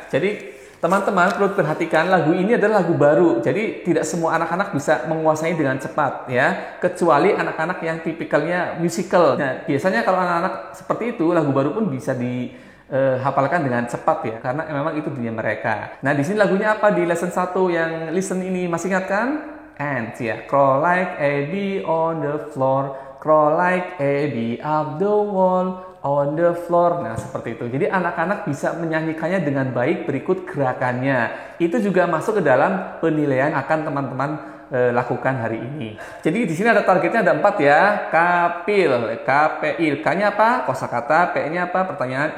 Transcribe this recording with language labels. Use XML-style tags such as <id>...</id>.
<id>Jadi teman-teman perlu perhatikan, lagu ini adalah lagu baru. Jadi tidak semua anak-anak bisa menguasai dengan cepat ya, kecuali anak-anak yang tipikalnya musical. Nah, biasanya kalau anak-anak seperti itu, lagu baru pun bisa dihafalkan dengan cepat ya, karena memang itu dunia mereka. Nah, di sini lagunya apa di lesson 1 yang listen ini, masih ingat kan? Ants ya.</id> <en>Crawl like a bee on the floor, crawl like a bee up the wall, on the floor.</en> <id>Nah, seperti itu. Jadi anak-anak bisa menyanyikannya dengan baik berikut gerakannya. Itu juga masuk ke dalam penilaian akan teman-teman lakukan hari ini. Jadi di sini ada targetnya, ada 4 ya. Kapil, KPIL. K-nya apa? Kosakata. P-nya apa? Pertanyaan.</id>